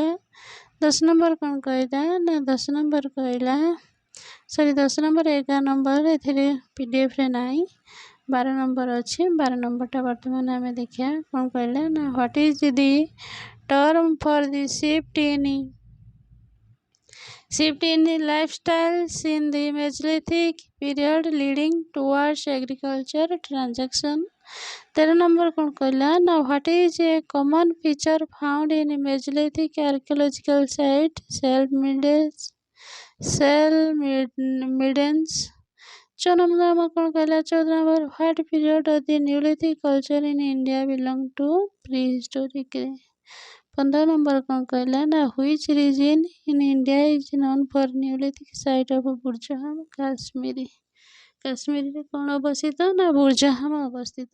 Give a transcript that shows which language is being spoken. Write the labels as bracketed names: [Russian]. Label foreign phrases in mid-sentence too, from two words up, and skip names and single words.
[Odia] 10 ନମ୍ବର କ'ଣ କହିଲା ନା 10 ନମ୍ବର 11 ନମ୍ବର ଏଥିରେ PDFରେ ନାହିଁ, 12 ନମ୍ବର ଅଛି। 12 ନମ୍ବରଟା ବର୍ତ୍ତମାନ ଆମେ ଦେଖିବା। କ'ଣ କହିଲା ନା [English] what is the term for the shift in the lifestyles in the Mesolithic period leading towards agriculture transaction। [Odia] 13 ନମ୍ବର କ'ଣ କହିଲା ନା [English] what is a common feature found in Mesolithic archaeological site cell middens। [Odia] 14 ନମ୍ବର କ'ଣ କହିଲା 14 ନମ୍ବର [English] what period of the Neolithic culture in India belong to prehistoric. [Odia] 15 ନମ୍ବର କ'ଣ କହିଲା ନା [English] which region in India is known for Neolithic site of Burzahom [Odia] କାଶ୍ମୀରରେ କ'ଣ ଅବସ୍ଥିତ ନା ବୁର୍ଜାହାମ ଅବସ୍ଥିତ।